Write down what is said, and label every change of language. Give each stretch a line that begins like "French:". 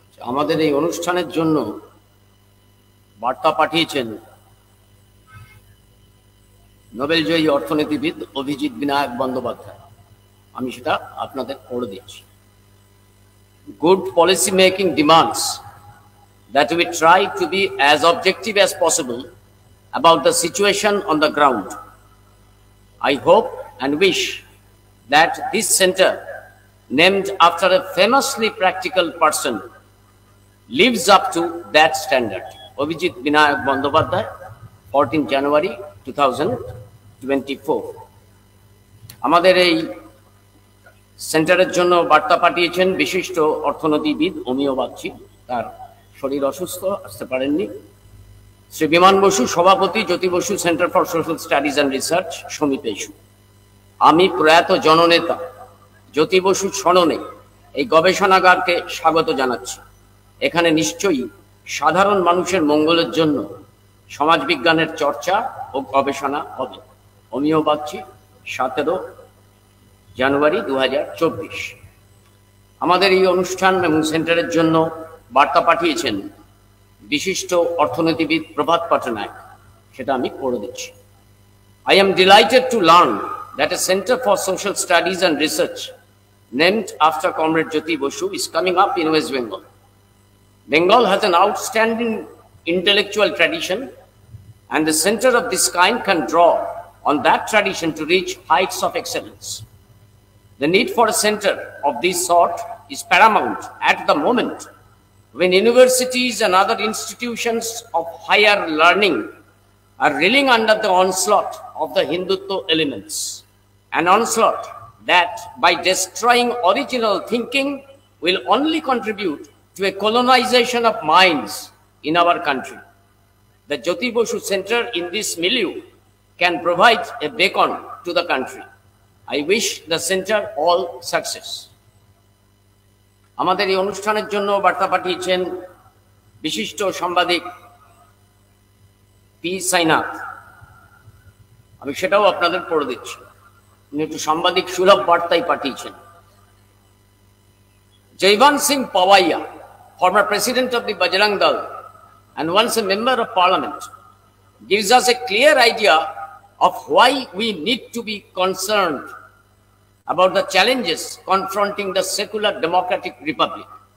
Bangla: আমাদের এই অনুষ্ঠানের জন্য বার্তা পাঠিয়েছেন নোবেলজয়ী অর্থনীতিবিদ অভিজিৎ বিনায়ক বন্দ্যোপাধ্যায়। আমি সেটা আপনাদের পড়ে দিচ্ছি।
English: Good policy making demands that we try to be as objective as possible about the situation on the ground. I hope and wish that this center, named after a famously practical person, lives up to that standard. Abhijit Binayak Bandyopadhyay, 14 January 2024.
Bangla: আমাদের এই সেন্টারের জন্য বার্তা পাঠিয়েছেন বিশিষ্ট অর্থনীতিবিদ অমিয় বাগচি। তার শরীর অসুস্থ, আসতে পারেননি। শ্রী বিমান বসু, সভাপতি Jyoti Basu centre for social studies and research, সমিতেশু। আমি প্রয়াত জননেতা জ্যোতি বসুর স্মরণে এই গবেষণাগারকে স্বাগত জানাচ্ছি। এখানে নিশ্চয়ই সাধারণ মানুষের মঙ্গলের জন্য সমাজবিজ্ঞানের চর্চা ও গবেষণা হবে। আমিও ভাবছি 17 জানুয়ারি 2024। আমাদের এই অনুষ্ঠান এবং সেন্টারের জন্য বার্তা পাঠিয়েছেন বিশিষ্ট অর্থনীতিবিদ প্রভাত পটনায়ক, সেটা আমি পড়ে দিচ্ছি।
English: I am delighted to learn that a Center for Social Studies and Research named after Comrade Jyoti Basu is coming up in West Bengal. Bengal has an outstanding intellectual tradition, and the center of this kind can draw on that tradition to reach heights of excellence. The need for a center of this sort is paramount at the moment when universities and other institutions of higher learning are reeling under the onslaught of the Hindutva elements, an onslaught that, by destroying original thinking, will only contribute to a colonization of minds in our country. The Jyoti Basu Center in this milieu can provide a beacon to the country. I wish the center all success.
Bangla: আমাদের এই অনুষ্ঠানের জন্য বার্তা পাঠিয়েছেন বিশিষ্ট সাংবাদিক P Sainath, আমি সেটাও আপনাদের পড়ে দিচ্ছি। উনি একটু সাংবাদিক সুলভ বার্তাই পাঠিয়েছেন।
English: Jaivan Singh Pawaiya, former president of the Bajrang Dal and once a member of parliament, gives us a clear idea of why we need to be concerned about the challenges confronting the secular democratic republic.